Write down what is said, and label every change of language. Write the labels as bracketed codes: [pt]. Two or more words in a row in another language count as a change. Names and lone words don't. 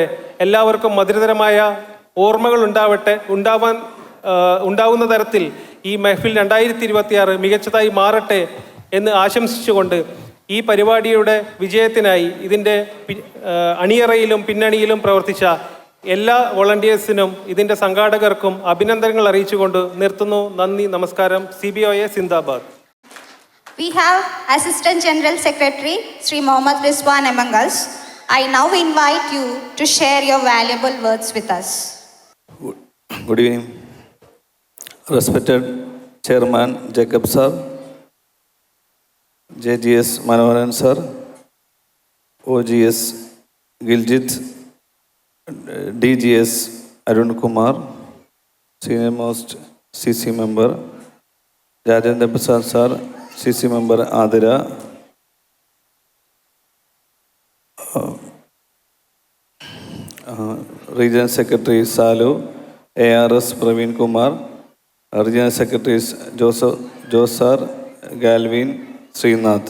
[ml] എല്ലാവർക്കും മധുരതരമായ ഓർമ്മകൾ ഉണ്ടാവുന്ന തരത്തിൽ ഈ മെഹ്ഫിൽ 2026 മികച്ചതായി മാറട്ടെ എന്ന് ആശംസിച്ചുകൊണ്ട് ഈ പരിപാടിയുടെ വിജയത്തിനായി ഇതിൻ്റെ അണിയറയിലും പിന്നണിയിലും പ്രവർത്തിച്ച എല്ലാ വോളണ്ടിയേഴ്സിനും ഇതിൻ്റെ സംഘാടകർക്കും അഭിനന്ദനങ്ങൾ അറിയിച്ചുകൊണ്ട് നിർത്തുന്നു. നന്ദി, നമസ്കാരം. CBOA സിന്ദാബാദ്. [en] We have Assistant General Secretary Sri Mohammad Rizwan among us. I now invite you to share your valuable words with us. Good evening. Respected Chairman Jacob Sir, JGS Manoharan Sir, OGS Giljit, DGS Arun Kumar, Senior Most CC Member, Rajendra Prasad Sir, CC Member Adira, Regional Secretary Salu, ARS Praveen Kumar, Regional Secretaries Josar, Galvin, Srinath.